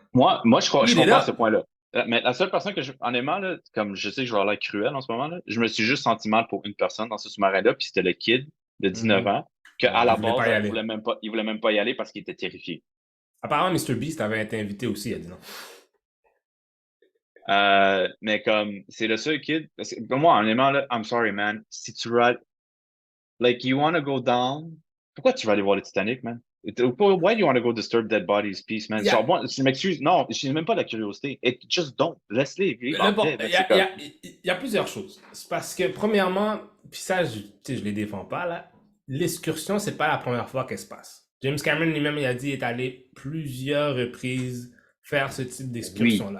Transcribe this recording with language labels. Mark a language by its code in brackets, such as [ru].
[fr] Moi, je comprends ce point-là. Mais la seule personne honnêtement, là, comme je sais que je vais avoir l'air cruel en ce moment, là, je me suis juste senti mal pour une personne dans ce sous-marin-là, puis c'était le kid de 19 ans, qu'à la base, il voulait même pas y aller parce qu'il était terrifié. Apparemment, Mr. Beast avait été invité aussi, il a dit non. Mais comme, c'est le seul kid. Pour moi, honnêtement, là, [en] I'm sorry, man. [fr] Si tu vas. [en] Like, you want to go down. [fr] Pourquoi tu vas aller voir le Titanic, man? [en] Why do you want to go disturb dead bodies, peace, man? [fr] Genre, moi, je m'excuse. Non, je n'ai même pas la curiosité. [en] Just don't. [fr] Laisse-les vivre en paix. Il y a plusieurs choses. C'est parce que, premièrement, puis ça, je les défends pas, là. L'excursion, c'est pas la première fois qu'elle se passe. James Cameron lui-même, il a dit, il est allé plusieurs reprises faire ce type d'excursion-là.